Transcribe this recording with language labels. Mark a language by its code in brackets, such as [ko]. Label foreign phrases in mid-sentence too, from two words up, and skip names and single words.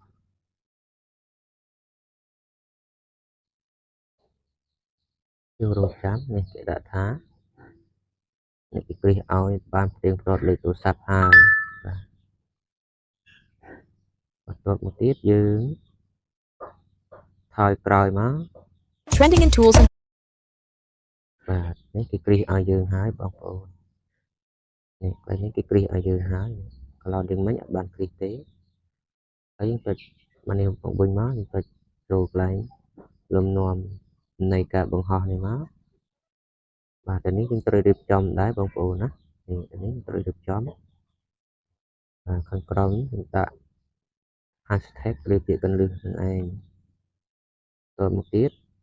[km] យើងរងចាំនេះគេដាក់ថានេះគេគ្រីសឲ្យបានផ្ទៀងផ្ទាត់លេខទូរស័ព្ទហើយបាទបន្ទាប់មកទៀតយើងថយក្រោយមក [en] Trending in tools [km] បាទនេះគេគ្រីសឲ្យយើងហើយបងប្អូននេះកន្លែងនេះគេគ្រីសឲ្យយើងហើយកន្លងយើងមិញអត់បានគ្រីសទេហើយយើងចុចមកនេះវិញមកយើងចុចចូលកន្លែងលំនាំនៃការបង្ហោះនេះមកបាទទៅនេះយើងត្រូវរៀបចំដែរបងប្អូនណានេះត្រូវរៀបចំខាងក្រោមយើងដាក់ hashtag ឬពាក្យកន្លឹះនឹងឯងតទៅមកទៀត